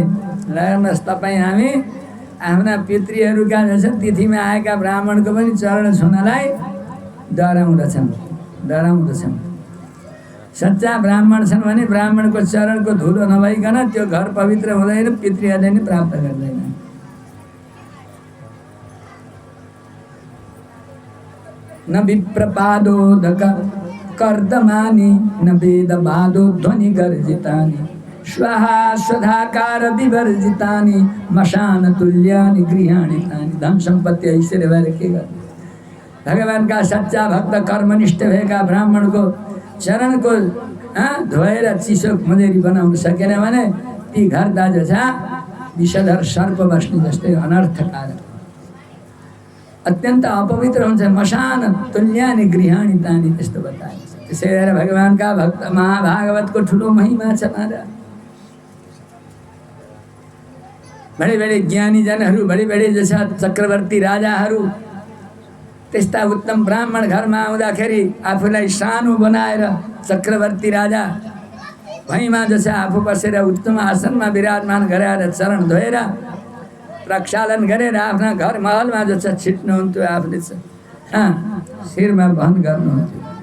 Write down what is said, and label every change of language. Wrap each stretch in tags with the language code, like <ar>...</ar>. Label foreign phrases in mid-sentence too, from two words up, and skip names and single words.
<ne>हेर्नुहोस् तपाईँ हामी आफ्ना पितृहरूका जो छ तिथिमा आएका ब्राह्मणको पनि चरण छुनलाई डराउँदछन्। सच्चा ब्राह्मण छन् भने ब्राह्मणको चरणको धुलो नभइकन त्यो घर पवित्र हुँदैन, पितृहरूले नि प्राप्त गर्दैन।</ne> <sa>न विप्रपादोदक कर्दमानि न वेदवादो ध्वनि गर्जितानि स्वाहा स्वधाकार विवर्जितानि मशान तुल्यानि गृहाणि तानि।</sa> <ne>धन सम्पत्ति ऐश्वर्य भएर के गर्नु? भगवानका सच्चा भक्त कर्मनिष्ठ भएका ब्राह्मणको चरणको धोएर चिसो मदेरी बनाउन सकेन भने ती घर दाजु छ विषधर सर्प बस्ने जस्तै अनर्थकारक। अत्यन्त अपवित्र हुन्छ।</ne> <sa>मशान तुल्यानि गृहाणि तानि</sa> <ne>त्यस्तो बताइन्छ। त्यसै भएर भगवानका भक्त महाभागवतको ठुलो महिमा छ महाराज। बडे बडे ज्ञानी जनहरू, बडे बडे जसा चक्रवर्ती राजाहरू त्यस्ता उत्तम ब्राह्मण घरमा आउँदाखेरि आफूलाई सानो बनाएर चक्रवर्ती राजा भैँमा जसा आफू बसेर उत्तम आसनमा विराजमान गराएर चरण धोएर प्रक्षालन गरेर आफ्ना घर महलमा जसा छिट्नुहुन्थ्यो, आफूले शिरमा वहन गर्नुहुन्थ्यो।</ne>